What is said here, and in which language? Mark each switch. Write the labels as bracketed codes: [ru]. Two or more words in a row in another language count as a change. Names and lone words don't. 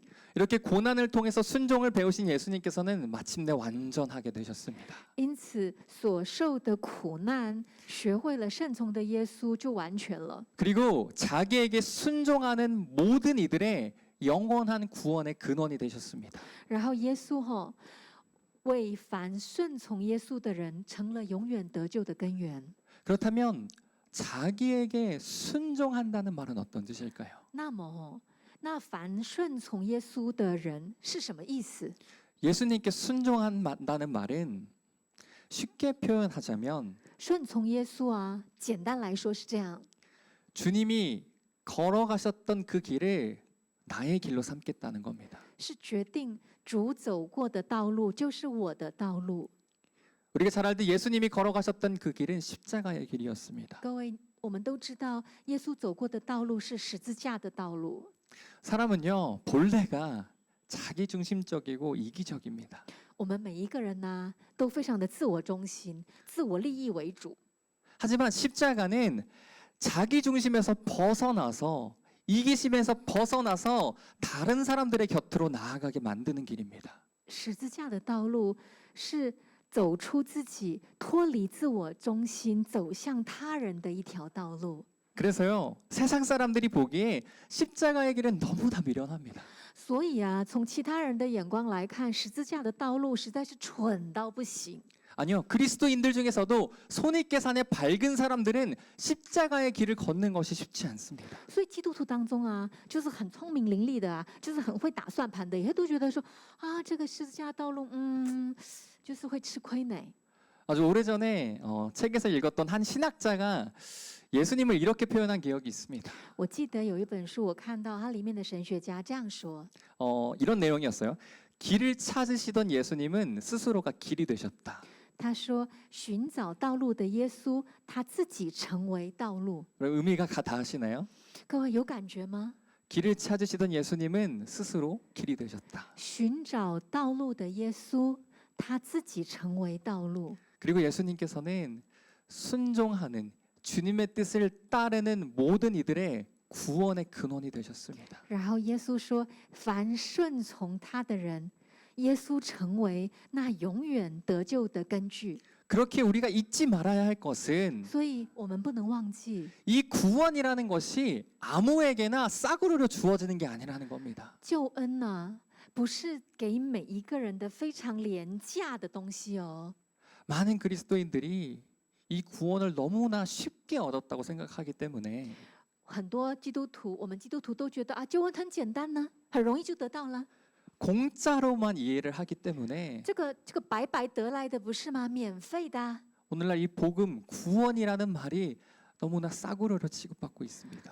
[ko] 이렇게 고난을 통해서 순종을 배우신 예수님께서는 마침내 완전하게 되셨습니다. [zh] 因此，所受的苦难，学会了顺从的耶稣就完全了。 [ko] 그리고 자기에게 순종하는 모든 이들의 영원한 구원의 근원이 되셨습니다. [zh] 然后耶稣为凡顺从耶稣的人成了永远得救的根源。 [ko] 그렇다면 자기에게 순종한다는 말은 어떤 뜻일까요? [zh] 那么，那凡顺从耶稣的人是什么意思？ [ko] 예수님께 순종한다는 말은 쉽게 표현하자면 [zh] 顺从耶稣啊，简单来说是这样： [ko] 주님이 걸어가셨던 그 길을 나의 길로 삼겠다는 겁니다. [zh] 是决定主走过的道路就是我的道路。 [ko] 우리가 잘 알듯 예수님이 걸어가셨던 그 길은 십자가의 길이었습니다. [zh] 各位，我们都知道耶稣走过的道路是十字架的道路。 [ko] 사람은요 본래가 자기중심적이고 이기적입니다. [zh] 我们每一个人呢、都非常的自我中心、自我利益为主。 [ko] 하지만 십자가는 자기중심에서 벗어나서 이기심에서 벗어나서 다른 사람들의 곁으로 나아가게 만드는 길입니다. [zh] 十字架的道路是走出自己、脱离自我中心，走向他人的一条道路。 [ko] 그래서요 세상 사람들이 보기에 십자가의 길은 너무나 미련합니다. [zh] 所以啊，从其他人的眼光来看，十字架的道路实在是蠢到不行。 [ko] 아니요 그리스도인들 중에서도 손익계산에 밝은 사람들은 십자가의 길을 걷는 것이 쉽지 않습니다. [zh] 所以基督徒当中啊，就是很聪明伶俐的啊，就是很会打算盘的，也都觉得说啊，这个十字架道路，就是会吃亏呢。 [ko] 아주 오래전에 책에서 읽었던 한 신학자가 예수님을 이렇게 표현한 기억이 있습니다. [zh] 我记得有一本书，我看到它里面的神学家这样说： [ko] 이런 내용이었어요. 길을 찾으시던 예수님은 스스로가 길이 되셨다. [zh] 他说，寻找道路的耶稣，他自己成为道路。 [ko] 의미가 다 하시나요? [zh] 各位有感觉吗？ [ko] 길을 찾으시던 예수님은 스스로 길이 되셨다. [zh] 寻找道路的耶稣，他自己成为道路。 [ko] 그리고 예수님께서는 순종하는 주님의 뜻을 따르는 모든 이들의 구원의 근원이 되셨습니다. [zh] 然后耶稣说，凡顺从他的人，耶稣成为那永远得救的根据。 [ko] 그렇게 우리가 잊지 말아야 할 것은 [zh] 所以我们不能忘记， [ko] 이 구원이라는 것이 아무에게나 싸구려로 주어지는 게 아니라는 겁니다. [zh] 救恩呢、不是给每一个人的非常廉价的东西哦。 [ko] 많은 그리스도인들이 이 구원을 너무나 쉽게 얻었다고 생각하기 때문에 [zh] 很多基督徒，我们基督徒都觉得啊，救恩很简单呢、很容易就得到了。 [ko] 공짜로만 이해를 하기 때문에 [zh] 这个白白得来的不是吗？免费的啊、 [ko] 오늘날 이 복음 구원이라는 말이 너무나 싸구려로 취급받고 있습니다.